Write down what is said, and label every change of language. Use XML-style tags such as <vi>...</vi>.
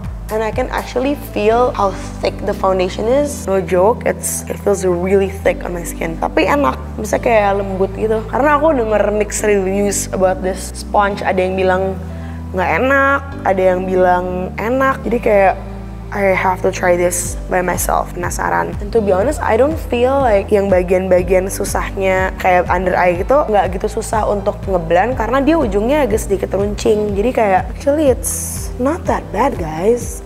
<en>And I can actually feel how thick the foundation is. No joke, it feels really thick on my skin.</en> <id>Tapi enak, bisa kayak lembut gitu. Karena aku denger</id> <en>mixed reviews about this sponge.</en> <id>Ada yang bilang nggak enak, ada yang bilang enak. Jadi kayak</id> <en>I have to try this by myself,</en> <id>penasaran.</id> <en>And to be honest, I don't feel like</en> <id>yang bagian-bagian susahnya kayak under eye gitu nggak gitu susah untuk ngeblend karena dia ujungnya agak sedikit runcing. Jadi kayak</id> <en>actually it's not that bad guys.</en>